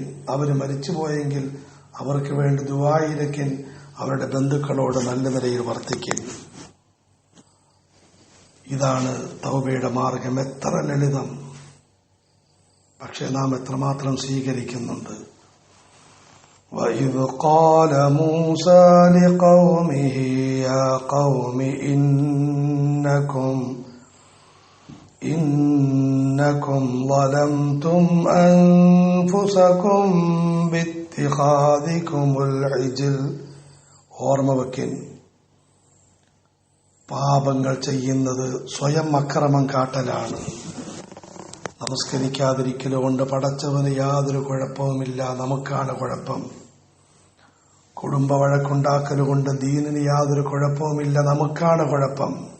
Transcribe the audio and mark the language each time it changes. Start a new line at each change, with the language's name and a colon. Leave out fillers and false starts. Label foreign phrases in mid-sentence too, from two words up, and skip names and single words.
Malayalam: അവർ മരിച്ചുപോയെങ്കിൽ അവർക്ക് വേണ്ടി ദുആയിരക്കിൻ. അവരുടെ ബന്ധുക്കളോട് നല്ല നിലയിൽ വർത്തിക്കും. ഇതാണ് തൗബയുടെ മാർഗം. എത്ര ലളിതം, പക്ഷെ നാം എത്രമാത്രം സ്വീകരിക്കുന്നുണ്ട്.
Arabic: وَإِذْ قَالَ مُوسَى لِقَوْمِهِ يَا قَوْمِ إِنَّكُمْ ظَلَمْتُمْ أَنفُسَكُمْ بِاتِّخَاذِكُمُ الْعِجْلَ.
Malayalam: ഓർമ്മ വയ്ക്കിൻ, പാപങ്ങൾ ചെയ്യുന്നത് സ്വയം അക്രമം കാട്ടലാണ്. നമസ്കരിക്കാതിരിക്കലുകൊണ്ട് പടച്ചവന് യാതൊരു കുഴപ്പവുമില്ല, നമുക്കാണ് കുഴപ്പം. കുടുംബ വഴക്കുണ്ടാക്കലുകൊണ്ട് ദീനിന് യാതൊരു കുഴപ്പവുമില്ല, നമുക്കാണ് കുഴപ്പം.